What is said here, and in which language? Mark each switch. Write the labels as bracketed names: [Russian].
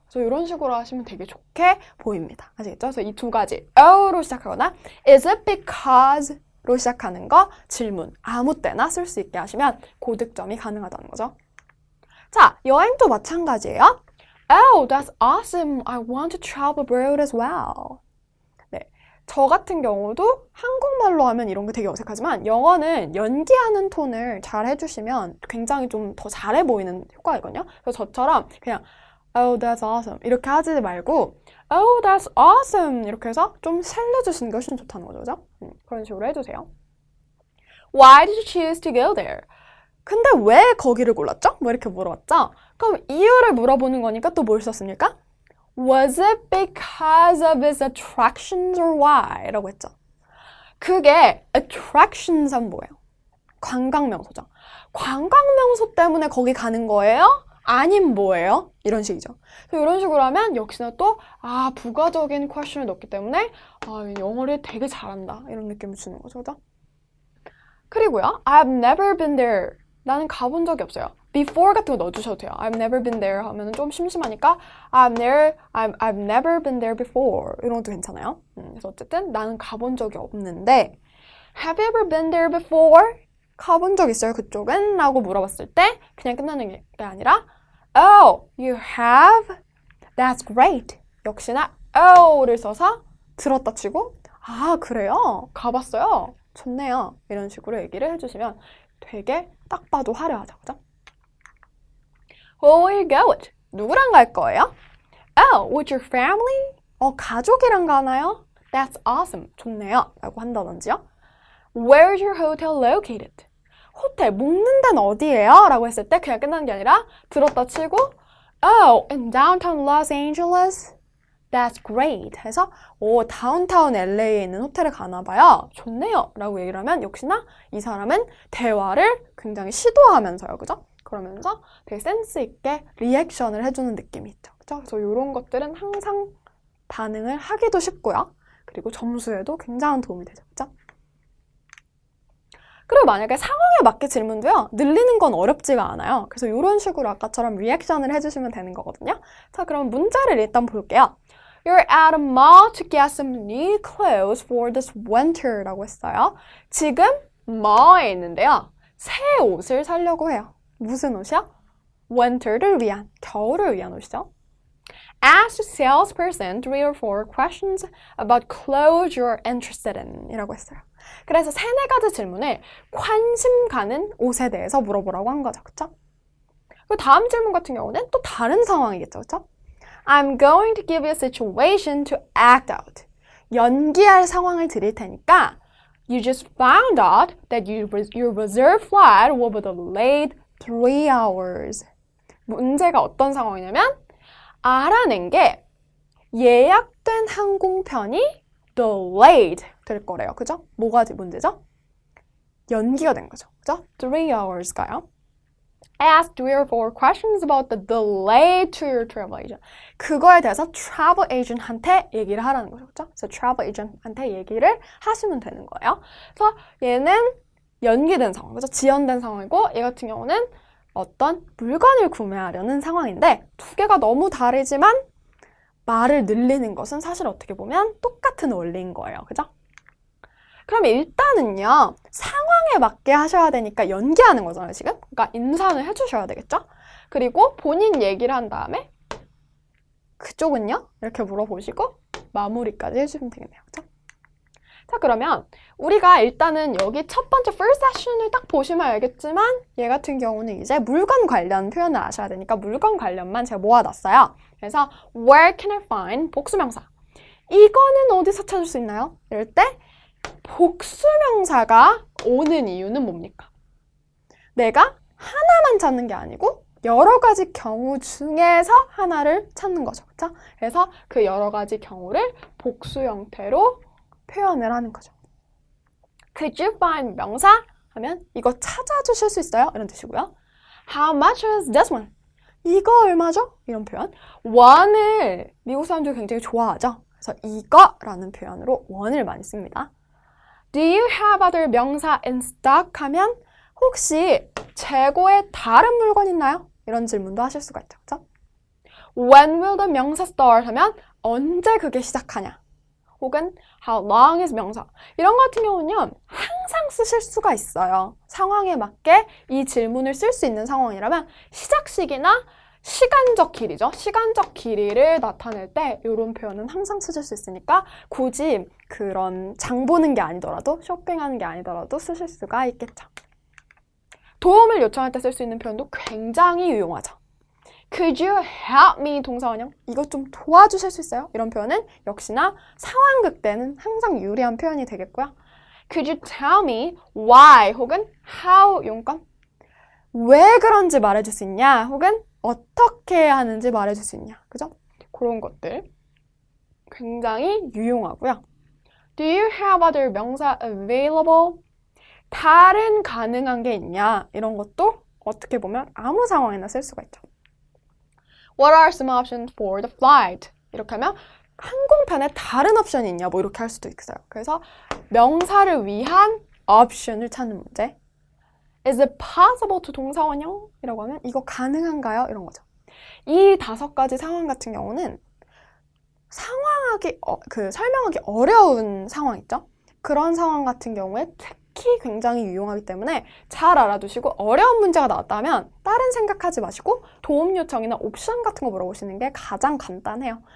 [Korean] 그래서 이런 식으로 하시면 되게 좋게 보입니다. 아시겠죠? 그래서 이 두 가지 oh로 시작하거나 is it because 로 시작하는 거 질문 아무 때나 쓸 수 있게 하시면 고득점이 가능하다는 거죠. 자, 여행도 마찬가지예요. [English] Oh, that's awesome. I want to travel abroad as well. [Korean] 네, 저 같은 경우도 한국말로 하면 이런 게 되게 어색하지만 영어는 연기하는 톤을 잘 해주시면 굉장히 좀 더 잘해 보이는 효과이거든요. 그래서 저처럼 그냥 [English] Oh, that's awesome. [Korean] 이렇게 하지 말고 Oh, that's awesome. 이렇게 해서 좀 살려주시는 게 훨씬 좋다는 거죠. 그죠? 그런 식으로 해주세요. [English] Why did you choose to go there? [Korean] 근데 왜 거기를 골랐죠? 뭐 이렇게 물어봤죠? 그럼 이유를 물어보는 거니까 또 뭘 썼습니까? [English] Was it because of its attractions or why? [Korean] 라고 했죠. 그게 attractions은 뭐예요? 관광명소죠. 관광명소 때문에 거기 가는 거예요? 아님 뭐예요? 이런 식이죠. 그래서 이런 식으로 하면 역시나 또 부가적인 퀘스천을 넣기 때문에 영어를 되게 잘한다 이런 느낌을 주는 거죠. 그죠? 그리고요. [English] I've never been there. [Korean] 나는 가본 적이 없어요. Before 같은 거 넣어주셔도 돼요. [English] I've never been there [Korean] 하면 좀 심심하니까 [English] I've never been there before [Korean] 이런 것도 괜찮아요. 그래서 어쨌든 나는 가본 적이 없는데 [English] Have you ever been there before? [Korean] 가본 적 있어요 그쪽은? 라고 물어봤을 때 그냥 끝나는 게 아니라 [English] Oh, you have? That's great. [Korean] 역시나 oh를 써서 들었다 치고 그래요? 가봤어요? 좋네요. 이런 식으로 얘기를 해주시면 되게 딱 봐도 화려하죠. [English] 그죠? Who will you go with? [Korean] 누구랑 갈 거예요? [English] Oh, with your family? [Korean] 가족이랑 가나요? [English] That's awesome. [Korean] 좋네요. 라고 한다든지요. [English] Where's your hotel located? [Korean] 호텔, 묵는 데는 어디예요? 라고 했을 때 그냥 끝나는 게 아니라 들었다 치고 [English] Oh, in downtown Los Angeles? That's great. [Korean] 해서 다운타운 LA에 있는 호텔에 가나 봐요. 좋네요. 라고 얘기를 하면 역시나 이 사람은 대화를 굉장히 시도하면서요. 그죠? 그러면서 되게 센스 있게 리액션을 해주는 느낌이 있죠. 그죠? 그래서 이런 것들은 항상 반응을 하기도 쉽고요. 그리고 점수에도 굉장한 도움이 되죠. 그죠? 그리고 만약에 상황에 맞게 질문도요. 늘리는 건 어렵지가 않아요. 그래서 이런 식으로 아까처럼 리액션을 해주시면 되는 거거든요. 자, 그럼 문제를 일단 볼게요. [English] You're at a mall to get some new clothes for this winter [Korean] 라고 했어요. 지금 mall에 있는데요. 새 옷을 사려고 해요. 무슨 옷이요? winter를 위한, 겨울을 위한 옷이죠. [English] Ask the salesperson 3 or 4 questions about clothes you're interested in [Korean] 이라고 했어요. 그래서 3-4가지 질문을 관심 가는 옷에 대해서 물어보라고 한 거죠. 그쵸? 그 다음 질문 같은 경우는 또 다른 상황이겠죠. 그쵸? [English] I'm going to give you a situation to act out. [Korean] 연기할 상황을 드릴 테니까 [English] You just found out that your reserve flight will be delayed 3 hours. [Korean] 문제가 어떤 상황이냐면 알아낸 게 예약된 항공편이 delayed 될 거래요. 그죠? 뭐가 문제죠? 연기가 된 거죠. 그죠? 3 hours가요. [English] Ask 3 or 4 questions about the delay to your travel agent. [Korean] 그거에 대해서 travel agent한테 얘기를 하라는 거죠. 그죠? 그래서 travel agent한테 얘기를 하시면 되는 거예요. 그래서 얘는 연기된 상황, 그죠? 지연된 상황이고 얘 같은 경우는 어떤 물건을 구매하려는 상황인데 두 개가 너무 다르지만 말을 늘리는 것은 사실 어떻게 보면 똑같은 원리인 거예요. 그죠? 그럼 일단은요. 상황에 맞게 하셔야 되니까 연기하는 거잖아요. 지금. 그러니까 인사는 해주셔야 되겠죠? 그리고 본인 얘기를 한 다음에 그쪽은요? 이렇게 물어보시고 마무리까지 해주시면 되겠네요. 그죠? 자, 그러면 우리가 일단은 여기 첫 번째 first session을 딱 보시면 알겠지만 얘 같은 경우는 이제 물건 관련 표현을 아셔야 되니까 물건 관련만 제가 모아놨어요. [English] 그래서 where can I find 복수명사. [Korean] 이거는 어디서 찾을 수 있나요? 이럴 때 복수명사가 오는 이유는 뭡니까? 내가 하나만 찾는 게 아니고 여러 가지 경우 중에서 하나를 찾는 거죠. 그렇죠? 그래서 그 여러 가지 경우를 복수 형태로 표현을 하는 거죠. [English] Could you find 명사? [Korean] 하면 이거 찾아주실 수 있어요? 이런 뜻이고요. [English] How much is this one? [Korean] 이거 얼마죠? 이런 표현. one을 미국 사람들이 굉장히 좋아하죠. 그래서 이거라는 표현으로 one을 많이 씁니다. [English] Do you have other 명사 in stock? [Korean] 하면 혹시 재고에 다른 물건 있나요? 이런 질문도 하실 수가 있죠. 그렇죠? [English] When will the 명사 start? [Korean] 하면 언제 그게 시작하냐? [English] 혹은 how long is 명사. [Korean] 이런 거 같은 경우는요. 항상 쓰실 수가 있어요. 상황에 맞게 이 질문을 쓸 수 있는 상황이라면 시작 시기나 시간적 길이죠. 시간적 길이를 나타낼 때 이런 표현은 항상 쓰실 수 있으니까 굳이 그런 장 보는 게 아니더라도 쇼핑하는 게 아니더라도 쓰실 수가 있겠죠. 도움을 요청할 때 쓸 수 있는 표현도 굉장히 유용하죠. [English] Could you help me? 동사원형. [Korean] 이것 좀 도와주실 수 있어요? 이런 표현은 역시나 상황극 때는 항상 유리한 표현이 되겠고요. [English] Could you tell me why? 혹은 how 용건. [Korean] 왜 그런지 말해줄 수 있냐? 혹은 어떻게 해야 하는지 말해줄 수 있냐? 그죠? 그런 것들 굉장히 유용하고요. [English] Do you have other 명사 available? [Korean] 다른 가능한 게 있냐? 이런 것도 어떻게 보면 아무 상황에나 쓸 수가 있죠. [English] What are some options for the flight? [Korean] 이렇게 하면 항공편에 다른 옵션이 있냐? 뭐 이렇게 할 수도 있어요. 그래서 명사를 위한 옵션을 찾는 문제. [English] Is it possible to 동사 원형? [Korean] 이라고 하면 이거 가능한가요? 이런 거죠. 이 5가지 상황 같은 경우는 설명하기 어려운 상황 있죠? 그런 상황 같은 경우에 특히 굉장히 유용하기 때문에 잘 알아두시고 어려운 문제가 나왔다면 다른 생각하지 마시고 도움 요청이나 옵션 같은 거 물어보시는 게 가장 간단해요.